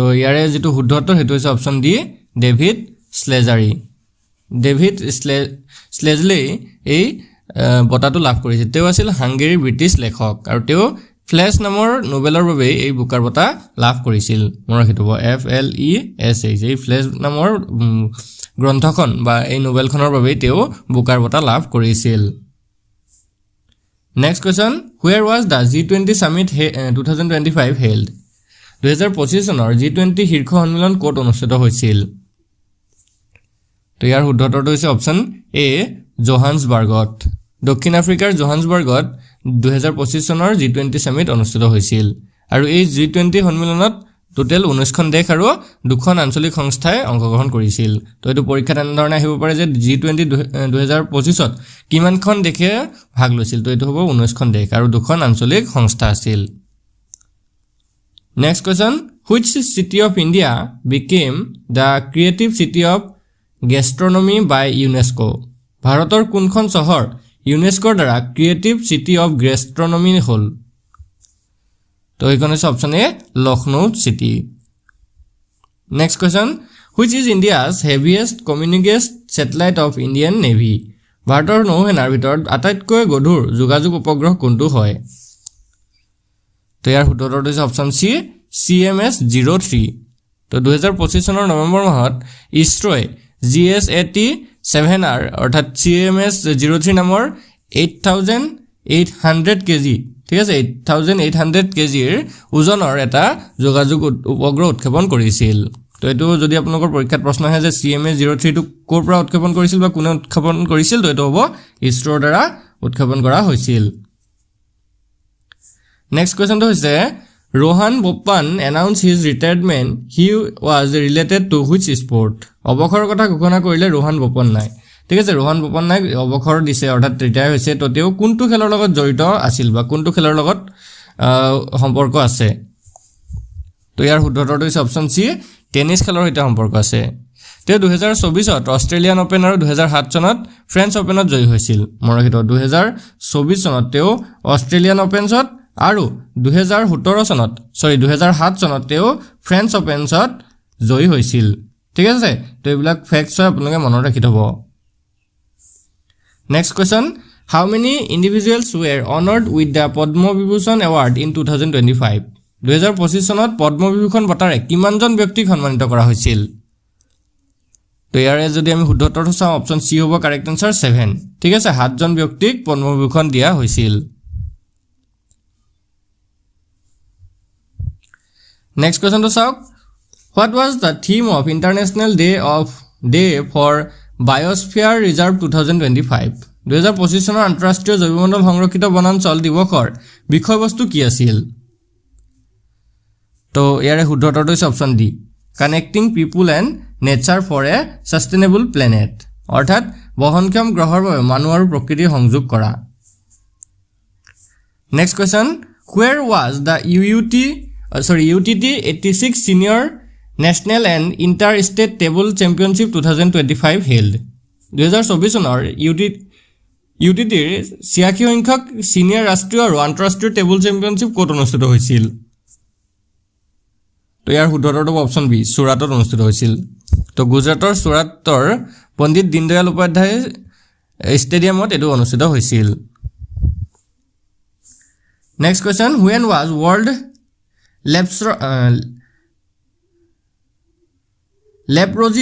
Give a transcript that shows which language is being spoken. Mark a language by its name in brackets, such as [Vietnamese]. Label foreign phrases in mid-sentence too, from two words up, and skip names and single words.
[Assamese] ইয়াৰে যেটো শুদ্ধ উত্তৰ হেতু হৈছে অপচন ডি ডেভিড স্লেজাৰী ডেভিড স্লেজলি এই বঁটাটো লাভ কৰিছিল তেওঁ আছিল হাংগেৰীৰ ব্ৰিটিছ লেখক আৰু তেওঁ ফ্লেশ নামৰ নোবেলৰ বাবে এই বুকাৰ বঁটা লাভ কৰিছিল মনত ৰাখিব FLESH এই ফ্লেশ নামৰ গ্ৰন্থখন বা এই নোবেলখনৰ বাবে তেওঁ বুকাৰ বঁটা লাভ কৰিছিল [English] Next question, where was the G20 summit 2025 held? [Assamese] 2025 চনৰ G20 শীৰ্ষ সন্মিলন ক'ত অনুষ্ঠিত হৈছিল? তো ইয়াৰ শুদ্ধ উত্তৰটো হৈছে অপচন এ জোহান্সবাৰ্গত দক্ষিণ আফ্ৰিকাৰ জোহান্সবাৰ্গত 2025 চনৰ G20 সামিট অনুষ্ঠিত হৈছিল আৰু এই G20 সন্মিলনত টোটেল 19খন দেশ আৰু দুখন আঞ্চলিক সংস্থাই অংশগ্ৰহণ কৰিছিল তো এটো পৰীক্ষা তেনেধৰণে আহিব পাৰে যে G20 2025 ত কিমানখন দেশে ভাগ লৈছিল তো এটো হ'ব 19খন দেশ আৰু দুখন আঞ্চলিক সংস্থা আছিল [English] next question which city of India became the creative city of gastronomy by UNESCO [Assamese] ভাৰতৰ কোনখন চহৰ ইউনেস্কোৰ দ্বাৰা [English] creative city of gastronomy [Assamese] হ'ল তো এইখন আছে অপচন এ লখনৌ সিটি [English] next question which is India's heaviest communication satellite of Indian Navy [Assamese] ভাৰতৰ নৌসেনাৰ ভিতৰত আটাইতকৈ গধুৰ যোগাযোগ উপগ্ৰহ কোনটো হয় তো ইয়াৰ শুদ্ধ উত্তৰটো হৈছে অপচন সি CMS-03 তো 2025 চনৰ নৱেম্বৰ মাহত ইছৰোয়ে GSAT-7R অৰ্থাৎ CMS-03 নামৰ 8800 কেজি ঠিক আছে 8800 কেজিৰ ওজনৰ এটা যোগাযোগ উপগ্ৰহ উৎক্ষেপণ কৰিছিল তো এটো যদি আপোনালোকৰ পৰীক্ষাত প্ৰশ্ন আহে যে CMS-03 টো ক'ৰ পৰা উৎক্ষেপণ কৰিছিল বা কোনে উৎক্ষেপণ কৰিছিল তো এটো হ'ব ইছৰোৰ দ্বাৰা উৎক্ষেপণ কৰা হৈছিল [English] next question [Assamese] হৈছে [English] Rohan Boppan announced his retirement. He was related to which sport? [Assamese] অবখৰৰ কথা ঘোষণা কৰিলে ৰোহান বোপান নাই ঠিক আছে ৰোহান বোপান নাই অবখৰ দিছে অৰ্থাৎ ৰিটায়াৰ হৈছে তো তেওঁ কোনটো খেলৰ লগত জড়িত আছিল বা কোনটো খেলৰ লগত সম্পৰ্ক আছে তো ইয়াৰ শুদ্ধ উত্তৰটো হৈছে অপচন সি টেনিছ খেলৰ সৈতে সম্পৰ্ক আছে তেওঁ 2024 ত অষ্ট্ৰেলিয়ান ওপেন আৰু 2007 চনত ফ্ৰেঞ্চ ওপেনত জয়ী হৈছিল মৰহিত 2024 চনত তেওঁ অষ্ট্ৰেলিয়ান ওপেনছত আৰু 2017 চনত তেওঁ ফ্ৰেঞ্চ ওপেনছত জয়ী হৈছিল ঠিক আছে তো এইবিলাক ফ্যাক্টছ আপোনালোকে মনত ৰাখি থব [English] next question how many individuals were honored with the Padma Vibhushan Award in 2025 [Assamese] 2025 চনত পদ্ম বিভূষণ বঁটাৰে কিমানজন ব্যক্তিক সন্মানিত কৰা হৈছিল তো ইয়াৰে যদি আমি শুদ্ধ উত্তৰটো চাওঁ অপচন সি হ'ব [English] correct answer [Assamese] 7 ঠিক আছে 7 জন ব্যক্তিক পদ্ম বিভূষণ দিয়া হৈছিল [English] Next question to Sauk. What was the theme of International Day for Biosphere Reserve 2025? [Assamese] 2025 চনৰ আন্তঃৰাষ্ট্ৰীয় জৈৱমণ্ডল সংৰক্ষিত বনাঞ্চল দিৱসৰ বিষয়বস্তু কি আছিল? তো ইয়াৰে শুদ্ধ উত্তৰটো হৈছে অপচন ডি [English] connecting people and nature for a sustainable planet [Assamese] অৰ্থাৎ বহনক্ষম গ্ৰহৰ বাবে মানুহ আৰু প্ৰকৃতিৰ সংযোগ কৰা [English] next question where was the UTT 86 Senior National and Inter-State Table Championship 2025 held [Assamese] 2024 চনৰ UTTৰ 86 সংখ্যক সিনিয়ৰ ৰাষ্ট্ৰীয় আৰু আন্তঃৰাষ্ট্ৰীয় টেবুল চেম্পিয়নশ্বিপ ক'ত অনুষ্ঠিত হৈছিল তো ইয়াৰ শুদ্ধ উত্তৰটো অপচন বি সুৰাটত অনুষ্ঠিত হৈছিল তো গুজৰাটৰ সুৰাটৰ পণ্ডিত দীনদয়াল উপাধ্যায় ষ্টেডিয়ামত এটো অনুষ্ঠিত হৈছিল [English] next question when was World Leprosy